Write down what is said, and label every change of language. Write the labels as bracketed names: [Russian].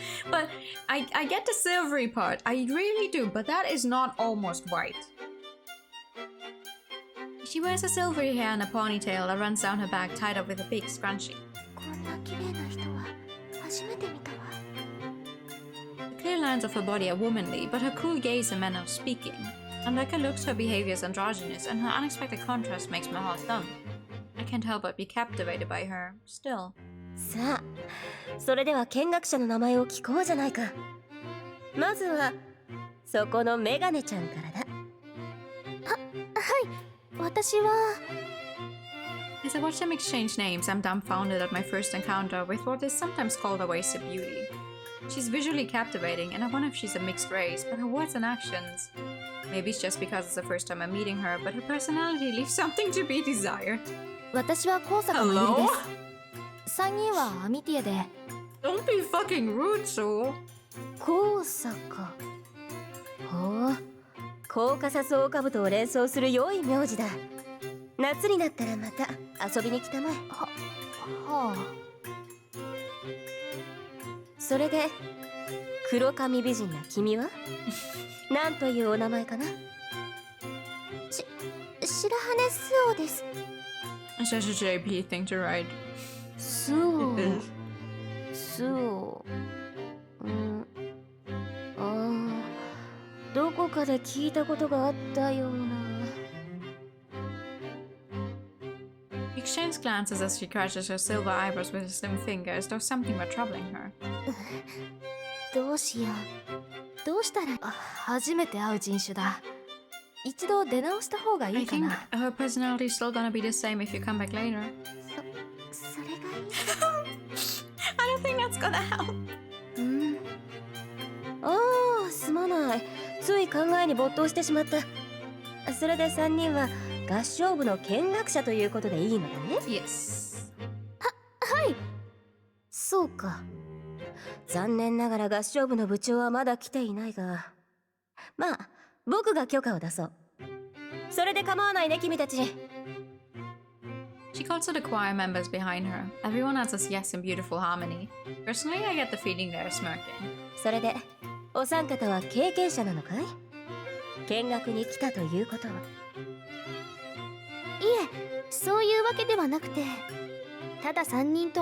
[English] But I get the silvery part. I really do, but that is not almost white. She wears a silvery hair and a ponytail that runs down her back, tied up with a big scrunchie. [Japanese] こんな綺麗な人は初めて見たわ。 [English] The clear lines of her body are womanly, but her cool gaze and manner of speaking. Unlike her looks, her behavior is androgynous, and her unexpected contrast makes my heart thump. I can't help but be captivated by her, still. [Japanese] さあ、それでは見学者の名前を聞こうじゃないか。まずはそこのメガネちゃんからだ。はい、私は。 [English] As I watch them exchange names, I'm dumbfounded at my first encounter with what is sometimes called a wasted beauty. She's visually captivating, and I wonder if she's a mixed race, but her words and actions. Maybe it's just because it's the first time I'm meeting her, but her personality leaves something to be desired. [Japanese] 私は高坂まゆりです。3人はアミティエで。 [English] Don't be fucking rude, so. [Japanese] 高坂。ほう、コーカサスオオカブトを連想する良い名字だ。夏になったらまた遊びに来たまえ。はあ。それで黒髪美人な君は何というお名前かな。白羽スオです。 [English] It's such a JP thing to write. [Japanese] スオ。スオ。どこかで聞いたことがあったような。 [English] We exchange glances as she crushes her silver eyebrows with her slim finger, as though something were troubling her. [Japanese] どうしよう。どうしたら。初めて会う人種だ。一度出直した方がい [English] I [Japanese] いか [English] think [Japanese] な。 [English] her personality is still gonna be the same if you come back later. [Japanese] それがいい。 [English] I don't think that's gonna help. [Japanese] ああ、すまない。つい考えに没頭してしまった。それで3人は合唱部の見学者ということでいいのだね。 [English] Yes. [Japanese] そうか。残念ながら合唱部の部長はまだ来ていないが、まあ僕が許可を出そう。それで構わないね、君たち。 [English] She calls to the choir members behind her. Everyone answers yes in beautiful harmony. Personally, I get the feeling they're smirking. [Japanese] それでお三方は経験者なのかい？見学に来たということは。いえ、そういうわけではなくて、ただ3人と